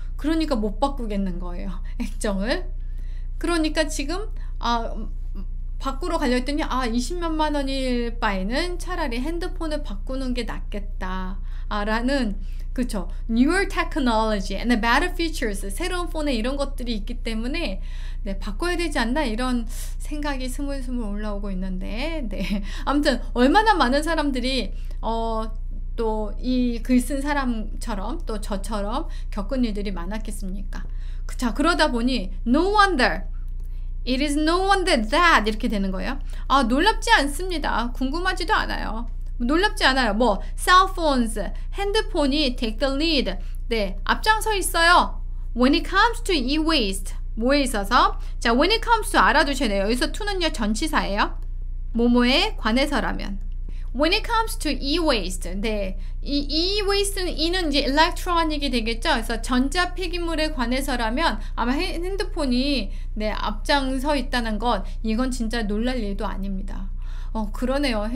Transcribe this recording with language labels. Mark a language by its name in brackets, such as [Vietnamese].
[Korean] 그러니까 못 바꾸겠는 거예요. 액정을. 그러니까 지금 바꾸러 가려 했더니 20몇만 원일 바에는 차라리 핸드폰을 바꾸는 게 낫겠다 라는 그쵸 [English] newer technology and better features [Korean] 새로운 폰에 이런 것들이 있기 때문에 네, 바꿔야 되지 않나 이런 생각이 스물스물 올라오고 있는데 네. 아무튼 얼마나 많은 사람들이 또 이 글 쓴 사람처럼 또 저처럼 겪은 일들이 많았겠습니까? [English] 자, 그러다 보니 no wonder it is no wonder that [Korean] 이렇게 되는 거예요. 놀랍지 않습니다. 궁금하지도 않아요. 놀랍지 않아요. 뭐 cell phones 핸드폰이 [English] take the lead [Korean] 네, 앞장서 있어요. [English] when it comes to e-waste [Korean] 뭐에 있어서 [English] 자, when it comes to 알아두셔야 돼요. [Korean] 여기서 to는요 전치사예요. 뭐뭐에 관해서라면 [English] when it comes to e-waste [Korean] 네, 이 e-waste는 e는 이제 electronic이 되겠죠. 그래서 전자 폐기물에 관해서라면 아마 핸드폰이 네, 앞장서 있다는 것 이건 진짜 놀랄 일도 아닙니다. 그러네요.